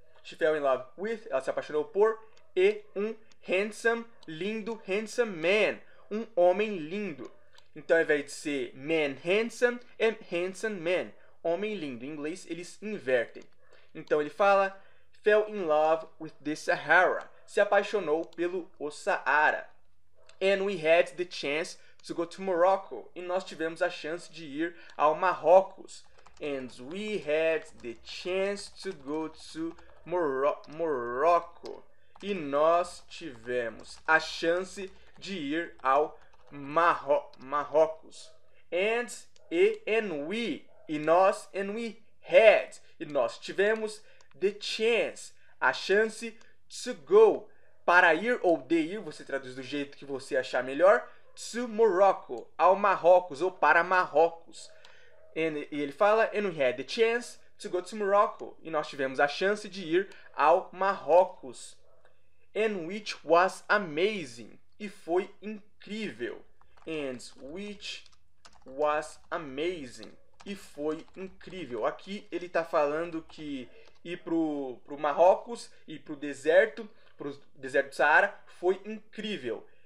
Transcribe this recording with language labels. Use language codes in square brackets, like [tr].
[en] She fell in love with, [pt] ela se apaixonou por, e um handsome, lindo, [en] handsome man, [pt] um homem lindo. Então, ao invés de ser man handsome, é handsome man, homem lindo. Em inglês, eles invertem. Então, ele fala, [en] fell in love with the Sahara, [pt] se apaixonou pelo Saara. [en] And we had the chance to go to Morocco. [pt] E nós tivemos a chance de ir ao Marrocos. [en] And we had the chance to go to Morocco. [pt] E nós tivemos a chance de ir ao Marrocos. [en] And we. [pt] E nós, [en] and we had. [pt] E nós tivemos [en] the chance. [pt] A chance [en] to go. [pt] Para ir ou de ir, você traduz do jeito que você achar melhor. [en] To Morocco, [pt] ao Marrocos ou para Marrocos. E ele fala, [en] and we had the chance to go to Morocco. [pt] E nós tivemos a chance de ir ao Marrocos. [en] And which was amazing. [pt] E foi incrível. [en] And which was amazing. [pt] E foi incrível. Aqui ele está falando que ir pro Marrocos, ir pro deserto do Saara, foi incrível.